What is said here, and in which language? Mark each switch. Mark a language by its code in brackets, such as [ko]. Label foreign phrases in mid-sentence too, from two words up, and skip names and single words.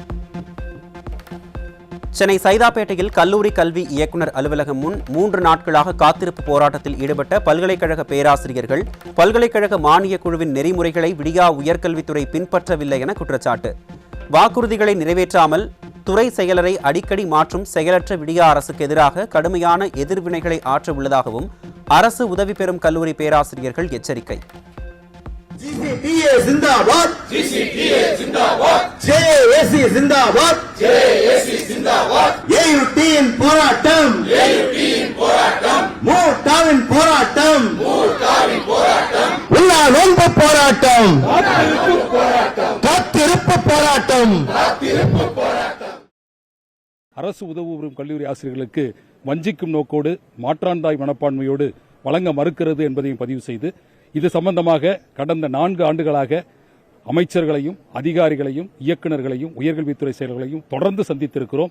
[ta] சென்னை சைதாப்பேட்டையில் கல்லூரி கல்வி இயக்குநர் அலுவலகம் முன் 3 நாட்களாக காத்திருப்பு போராட்டத்தில் ஈடுபட்ட பல்கலைக்கழக பேராசிரியர்கள் பல்கலைக்கழக மானியக் குழுவின் நெறிமுறைகளை விடியா உயர்கல்வித்துறை பின்பற்றவில்லை என குற்றச்சாட்டு. வாக்குறுதிகளை நிறைவேற்றாமல் துறை செயலரை அடிக்கடி மாற்றும் செயலற்ற விடியா அரசுக்கு எதிராக கடுமையான எதிர்வினைகளை ஆற்ற உள்ளதாகவும் அரசு உதவி பெறும் கல்லூரி பேராசிரியர்கள் எச்சரிக்கை. [hi] GCTA जिंदाबाद, GCTA जिंदाबाद, JAC जिंदाबाद, JAC जिंदाबाद, [ta] AUT in போராட்டம், AUT in போராட்டம், மூட்டாவின் போராட்டம், மூட்டாவின் போராட்டம், உள்ளானொன்று போராட்டம், காத்திருப்பு போராட்டம், காத்திருப்பு போராட்டம். அரசு உதவி பெறும் கல்லூரி ஆசிரியர்களுக்கு வஞ்சிக்கும் நோக்கோடு மாற்றாந்தாய் மனப்பான்மையோடு வழங்க மறுக்கிறது என்பதையும் பதிவு செய்து இது சம்பந்தமாக கடந்த 4 ஆண்டுகளாக அமைச்சர்களையும் அதிகாரிகளையும் இயக்குநர்களையும் உயர்கல்வித்துறை செயலர்களையும் தொடர்ந்து சந்தித்திருக்கிறோம்.